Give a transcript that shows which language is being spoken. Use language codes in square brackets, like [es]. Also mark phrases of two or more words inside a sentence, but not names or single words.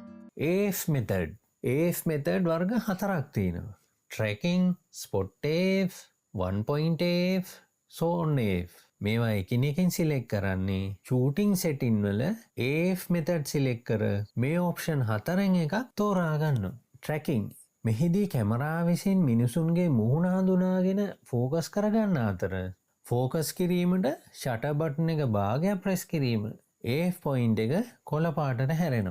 [en] AF method. AF method [si] වර්ග 4ක් තියෙනවා. [en] Tracking, Spot AF, 1 point AF, so on AF. [si] මේවා එකිනෙකින් සිලෙක්ට් කරන්නේ [en] shooting setting [si] වල [en] AF method [si] සිලෙක්ට් කර මේ ඔප්ෂන් 4න් එකක් තෝරා ගන්නවා. Tracking මෙහිදී කැමරාව විසින් මිනිසුන්ගේ මුහුණ හඳුනාගෙන ෆෝකස් කරගන්න අතර ෆෝකස් කිරීමට [en] shutter button [si] එක භාගයක් ප්‍රෙස් කිරීම [en] AF point [si] එක කොළ පාටට හැරෙනවා.